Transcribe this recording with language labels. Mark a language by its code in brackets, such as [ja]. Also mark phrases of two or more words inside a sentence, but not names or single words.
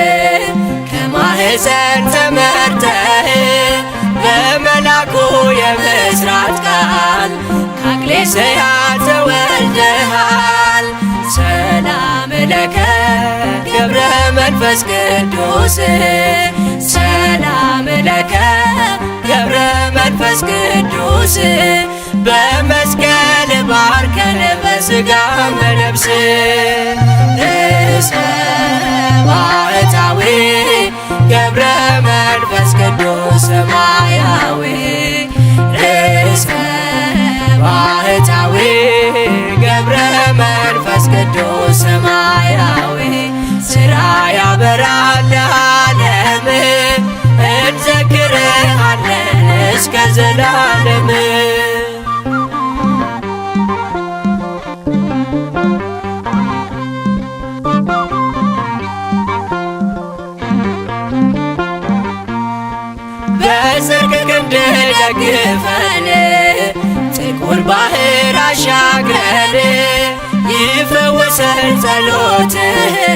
[am] ከማኅፀን ተመርተህ በመልአኩ የምሥራት ቃል ከአክሌስያ ተወልደሃል። [gez] ሰላም ለከ [am] ገብረ መንፈስ ቅዱስ [gez] ሰላም ለከ [am] ገብረ መንፈስ ቅዱስ በመስቀል ባርከን በሥጋም በነፍስ ርእሰ ባህታዊ ገብረ መንፈስ ቅዱስ ሰማያዊ ርእሰ ባህታዊ ገብረ መንፈስ ቅዱስ ሰማያዊ ሥራ ያበራል ለዓለም እንዘክርሃለን እስከ ዘላለም በጽድቅ ክንድ ደግፈን ጥቁር ባህር አሻግረን ይፈውሰን ጸሎትህ